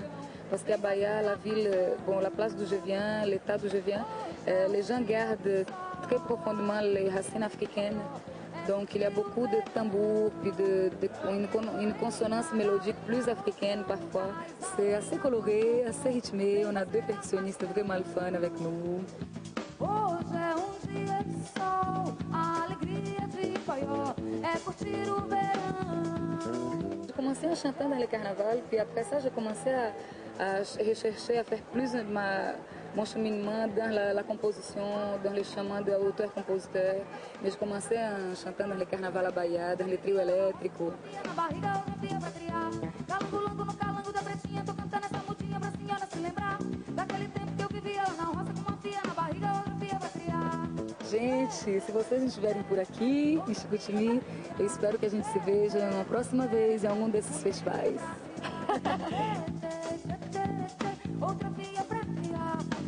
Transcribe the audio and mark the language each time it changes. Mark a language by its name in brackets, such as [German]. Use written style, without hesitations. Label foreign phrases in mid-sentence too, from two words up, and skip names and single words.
[French] Parce qu'à Bahia, la ville, bon, la place d'où je viens, l'état d'où je viens, les gens gardent très profondément les racines africaines. Donc il y a beaucoup de tambours, puis une consonance mélodique plus africaine parfois. C'est assez coloré, assez rythmé. On a deux percussionnistes vraiment le fun avec nous. [Portuguese] Hoje é dia de sol, a alegria de Paió é curtir o verão. [French] J'ai commencé en chantant dans le carnaval, puis après ça, j'ai commencé à rechercher, à faire plus mon cheminement dans la composition, dans le chemin d'auteur-compositeur. Mais j'ai commencé en chantant dans le carnaval à Bahia, dans les trios électriques. [Portuguese] Na barriga o Rampinha vai criar, calango no calango da pretinha, tô cantando essa mudinha pra senhora se lembrar daquele tempo que eu vivia lá na roça com uma fia, na barriga o Rampinha vai criar. Gente, se vocês estiverem por aqui, em Chicoutimi, eu espero que a gente se veja uma próxima vez em algum desses festivais. Outra fia pra criar.